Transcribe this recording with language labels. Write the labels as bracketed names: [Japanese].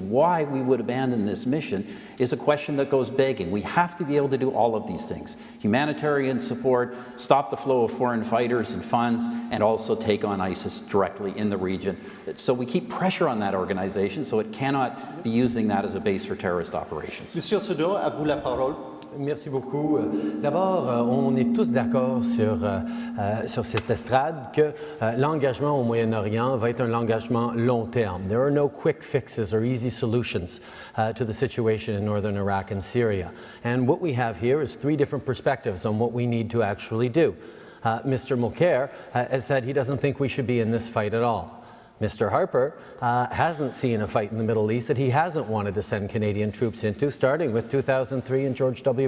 [English] Why we would abandon this mission is a question that goes begging. We have to be able to do all of these things: humanitarian support, stop the flow of foreign fighters and funds, and also take on ISIS directly in the region. So we keep pressure on that organization so it cannot be using that as a base for terrorist operations. [French] Monsieur Trudeau, à vous la parole. Merci beaucoup. D'abord, on est tous d'accord sur cette estrade que l'engagement au Moyen-Orient va être un engagement long terme. [English] There are no quick fixes or easy solutions to the situation in northern Iraq and Syria. And what we have here is three different perspectives on what we need to actually do. Mr. Mulcair has said he doesn't think we should be in this fight at all. Mr. Harper hasn't seen a fight in the Middle East that he hasn't wanted to send Canadian troops into, starting with 2003 and George W.